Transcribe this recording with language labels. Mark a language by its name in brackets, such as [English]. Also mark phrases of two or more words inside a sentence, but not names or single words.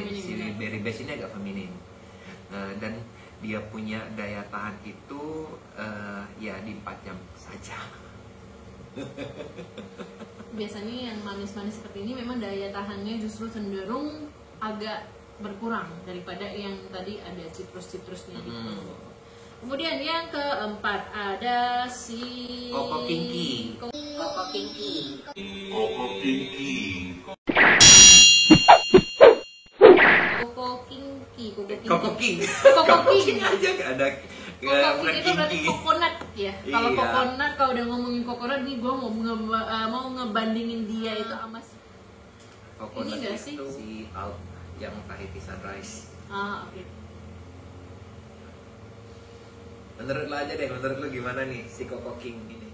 [Indonesian] Si Berry Bash ini agak feminin. Dan dia punya daya tahan itu ya di 4 jam saja. Biasanya yang manis-manis seperti ini memang daya tahannya justru cenderung agak berkurang daripada yang tadi ada citrus-citrusnya gitu. Kemudian yang keempat ada si Koko Kinky. Koko Kinky. Koko Kinky. Koko Kinky. Koko King. Koko King aja gak ada. Koko King itu berarti coconut ya. Kalau Iya. coconut, kalau udah ngomongin coconut nih gue mau ngebandingin dia itu sama Coconut ini gak sih? itu si Alp yang Tahiti Sunrise. oke. Menurut lo aja deh, menurut lo gimana nih si Koko King ini?